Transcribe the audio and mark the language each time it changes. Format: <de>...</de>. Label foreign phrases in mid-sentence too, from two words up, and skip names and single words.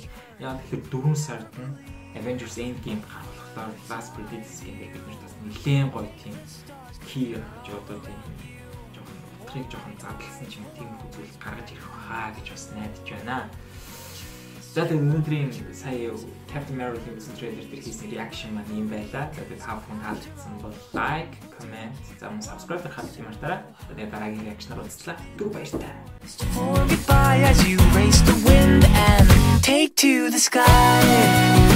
<mn>Яг тэгэхээр 4 сард нь Avengers Endgame гарахлаар Last Credits гэдэг бид нар бас нэлээд гоё тийм key гэж одоо тийм жоохон задлсан ч юм тийм зүйл гаргаж ирэх хаа гэж бас найдаж байна. За тэгээд өнөөдрийн сая Captain Marvel-ийн трейлер дээр хийсэн reaction маань юм байлаа. Тэгээд та бүхэн таалагдсан бол</mn> <en>like, comment,</en> <mn>за мөн subscribe хийх мартаарай. Тэгээд дараагийн reaction-аар уулзлаа. Түр баярлалаа.</mn> <en>Goodbye as you race the wind and take to the sky.</en>